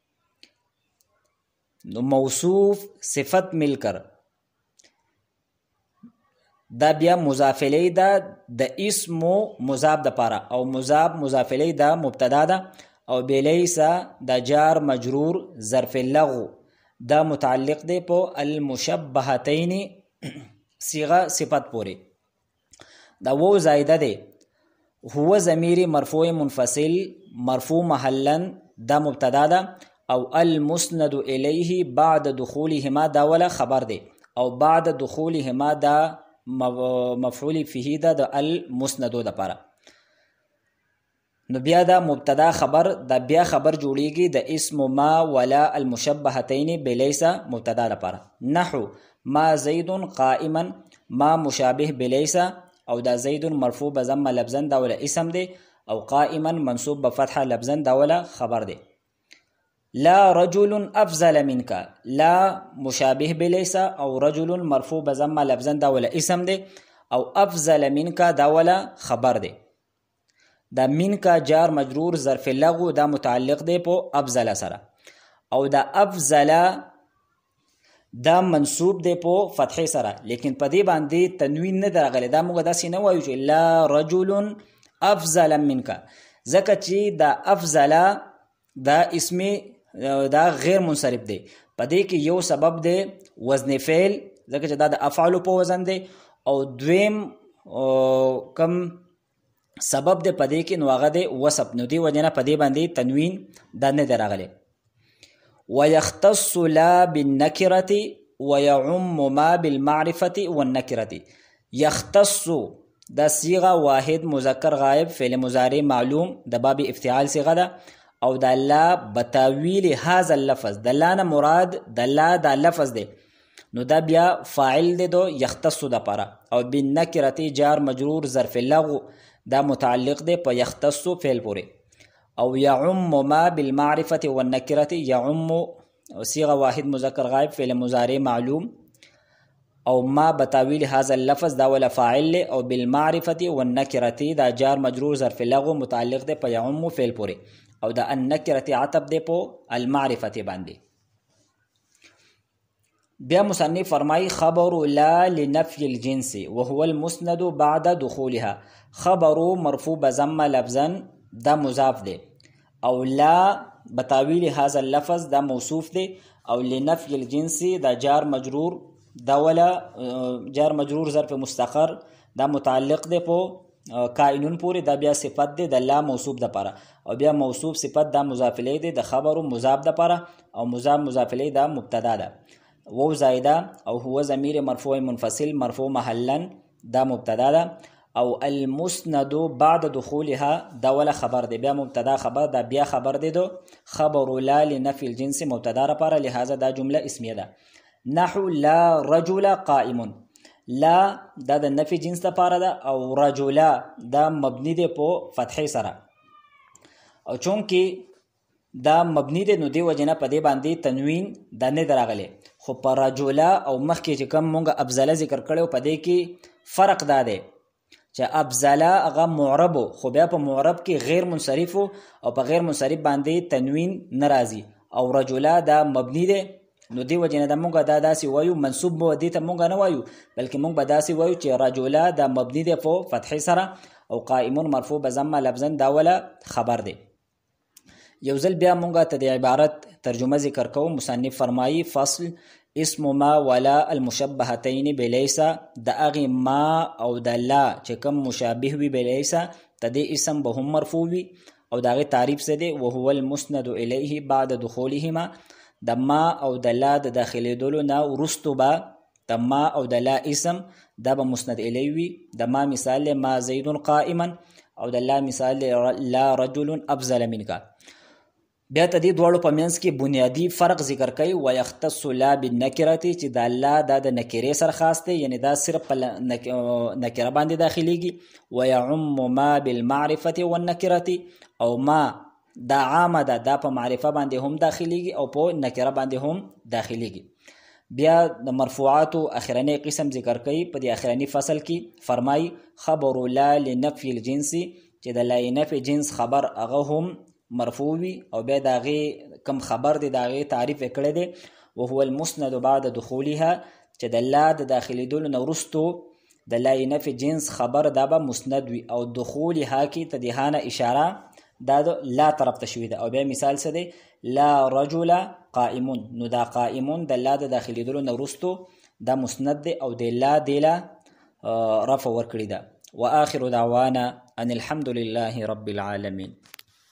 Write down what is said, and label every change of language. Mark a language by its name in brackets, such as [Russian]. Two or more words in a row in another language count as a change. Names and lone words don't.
[Pashto] نو موصوف صفت ملکر دا بیا مضاف الیه دا د اسم مضاف د پاره، او مضاف الیه دا مبتدا ده، او بلیس دا جار مجرور ظرف اللغو دا متعلق دی په المشبهتین صيغه صفت پوری. دا وو زائده دی، هو ضمیر مرفوع منفصل مرفوع محلا دا مبتدا ده، او [Arabic] المسند الیه بعد دخولهما [Pashto] دا ولا خبر دی، او [Arabic] بعد دخولهما [Pashto] دا مفعول فيه دا د المسندو د پاره. نو بیا دا مبتدا خبر دا بیا خبر جوړیږي د اسم [Arabic] ما ولا المشبهتين بليس [Pashto] مبتدا لپاره. [Arabic] نحو ما زید قائما، ما مشابه بليس، [Pashto] او دا زید مرفوع بضم لفظا دا ولا اسم دی، او قائما منصوب بفتحه لفظا دا ولا خبر دی. [Arabic] لا رجل افضل منك، لا مشابه بليس [Pashto] او رجل مرفوع بضم لفظا دا ولا اسم دی، او افضل منك دا ولا خبر دی. دا منك جار مجرور ظرف لغو دا متعلق دی په افضل سره، او دا افضل دا منصوب دی په فتح سره، لیکن په دې باندې تنوین نه درغلی. دا موږ داسې نه وایو چې [Arabic] لا رجل افضل منك، [Pashto] ځکه چې دا افضل دا اسم دا غیر منصرف دی. په دې کې یو سبب دی وزن فعل، ځکه چې دا د افعال په وزن دی، او دویم کم سبب دی په دې کې نو هغه دی وصف، نو دی وجنه په دې باندې تنوین دا نه درغلی. [Arabic] ويختص لا بالنكرة ويعم ما بالمعرفة والنكرة. [Pashto] يختص دا صيغه واحد مذکر غائب فعل مضارع معلوم د باب افتعال صيغه ده، او د لا [Arabic] بتاویل هذا اللفظ، [Pashto] د لا نه مراد د لا دا لفظ دی، نو دا بیا فاعل دی دو یختصو د پاره. او بالنکرتی جار مجرور ظرف لغو دا متعلق دی په یختصو فعل پورې. او [Arabic] یعم ما بالمعرفة والنکرة، [Pashto] یعم صيغه واحد مذکر غائب فعل مضارع معلوم، او ما [Arabic] بتاویل هذا اللفظ [Pashto] دا ولا فاعل له، او [Arabic] بالمعرفة والنکرة [Pashto] دا جار مجرور ظرف لغو متعلق دی په یعم فعل پورې. او دا النکرة عطب دی په المعرفة باندې. بیا مصنف فرمای [Arabic] خبر لا لنفي الجنس وهو المسند بعد دخولها. [Pashto] خبر مرفوع بضم لفظا دا مضاف دی، او لا [Arabic] بتاویل هذا اللفظ [Pashto] دا موصوف دی، او [Arabic] لنفي الجنس [Pashto] دا جار مجرور دا ولا جار مجرور ظرف مستقر دا متعلق دی په کائنون پوری. دا بیا صفت دی د لا موصوف د پاره، او بیا موصوف صفت دا مضاف الیه دی، د خبر مضاف د پاره، او مضاف الیه دا مبتدا ده. وو زائده او هو ضمیر مرفوع منفصل مرفوع محلا دا مبتدا ده. او [Arabic] المسند بعد دخولها [Pashto] دا ولا خبر دی، بیا مبتدا خبر دا بیا خبر دی دو [Arabic] خبر لا لنفي الجنس [Pashto] مبتدا را پاره، لہذا دا جمله اسمیه ده. نحو [Arabic] لا رجل قائم، [Pashto] لا دا د نفي جنس د پاره ده، او رجلا دا مبني دی په فتحې سره. او چونکی دا مبني دی نو دی وجنه په دې باندې تنوین دا نه دراغله. خو پر رجلا او مخکې چې کم مونږه ابزله ذکر کړو په دې کې فرق دا دی چې ابزله هغه معرب، خو بیا په معرب کې غیر منصرف او په غیر منصرف باندې تنوین ناراضي. او رجلا دا مبني دی نو دی وجنه د مونږه دا داسې وایو، منصوب مو دې ته مونږه نه وایو، بلکې مونږ به داسې وایو چې رجلا دا مبني دی په فتح سره، او قائم مرفوع بضم لفظا دا ولا خبر دی. یو ځل بیا مونږه ته د عبارت ترجمه ذکر کوو. مصنف فرمایي [Arabic] فصل اسم ما ولا المشبهتين بليس، [Pashto] د اغه ما او د لا چې کوم مشابه وي بليس ته د اسم به هم مرفوع وي، او دغه تعریف څه دی؟ [Arabic] وهو المسند الیه بعد دخولهما. [Pashto] د ما او د لا د داخليدلو نه ورستو به د ما او د لا اسم دا به مسند الیه وي. د ما مثال [Arabic] ما زید قائما، [Pashto] او د لا مثال [Arabic] لا رجل افضل منك. [Pashto] بیا ته دې دواړو په منځ کې بنیادی فرق ذکر کوي. [Arabic] ويختص لا بالنکره، [Pashto] چې د لا د نکره سره خاص دی، یعنی دا صرف په نکره باندې داخليږي. [Arabic] ويعم ما بالمعرفه والنکره، [Pashto] او ما دا عامه ده، دا په معرفه باندې هم داخليږي او په نکره باندې هم داخليږي. بیا د مرفوعات اخرنی قسم ذکر کوي په دې اخرنی فصل کې. [Arabic] فرمای خبر لا لنفي الجنس، [Pashto] چې د لا نفي جنس خبر هغه هم مرفوع وي، او بیا داغه کم خبر دی داغه تعریف کړی دی. [Arabic] وهو المسند بعد دخولها، [Pashto] چې د لا د داخلي دول نورستو د لا نفي جنس خبر دا به مسند وي، او دخولها کې تدهانه اشاره دا لا طرف ته شوی ده. او بیا مثال څه دی؟ [Arabic] لا رجل قائمون، [Pashto] نو دا قائمون د لا د داخلي دول نورستو دا مسند دی، او د لا دیلا رفع ورکړی ده. [Arabic] واخر دعوانا ان الحمد لله رب العالمين.